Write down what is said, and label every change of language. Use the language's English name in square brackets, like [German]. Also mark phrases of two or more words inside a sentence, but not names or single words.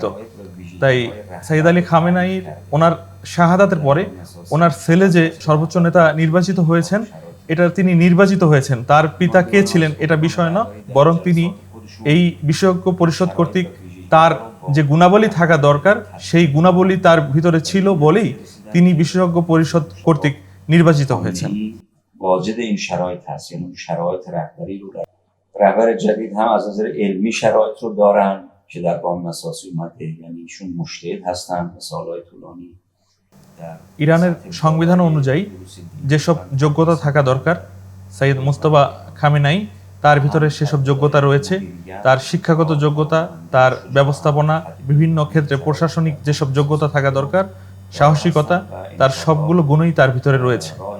[Bangla] তাই সৈয়দ আলী খামেনাইর ওনার শাহাদাতের পরে ওনার ছেলে যে সর্বোচ্চ নেতা নির্বাচিত হয়েছেন, এটা তিনি নির্বাচিত হয়েছেন। তার পিতা কে ছিলেন এটা বিষয় না, বরং তিনি এই বিশেষজ্ঞ পরিষদ কর্তৃক তার যে গুণাবলী থাকা দরকার সেই গুণাবলী তার ভিতরে ছিল বলেই তিনি বিশেষজ্ঞ পরিষদ কর্তৃক নির্বাচিত হয়েছেন। [Persian] واجد این شرایط هست، یعنی شرایط رهبری رو رهبر جدید هم از نظر علمی شرایط رو دارن که در قانون اساسی اومده، یعنی ایشون مجتهد هستن سالهای طولانی। [Bangla] ইরানের সংবিধান অনুযায়ী যেসব যোগ্যতা থাকা দরকার সৈয়দ মুস্তফা খামেনাই তার ভিতরে সেসব যোগ্যতা রয়েছে। তার শিক্ষাগত যোগ্যতা, তার ব্যবস্থাপনা, বিভিন্ন ক্ষেত্রে প্রশাসনিক যেসব যোগ্যতা থাকা দরকার, সাহসিকতা, তার সবগুলো গুণই তার ভিতরে রয়েছে।